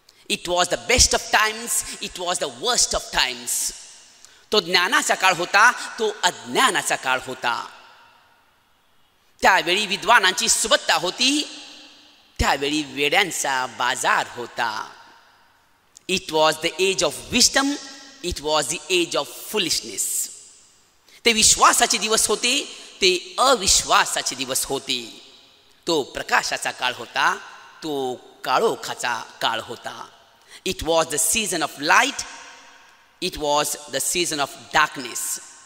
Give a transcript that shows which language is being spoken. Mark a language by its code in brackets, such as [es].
[en] It was the best of times, it was the worst of times. [mr] तो ज्ञानाचा काळ होता, तो अज्ञानाचा काळ होता. त्यावेळी विद्वानांची सुबत्ता होती, त्यावेळी वेड्यांचा बाजार होता. [en] It was the age of wisdom, it was the age of foolishness. [mr] ते विश्वासाचे दिवस होते, ते अविश्वासाचे दिवस होते. तो प्रकाशाचा काळ होता, तो काळोखाचा काळ होता. [en] It was the season of light, it was the season of darkness.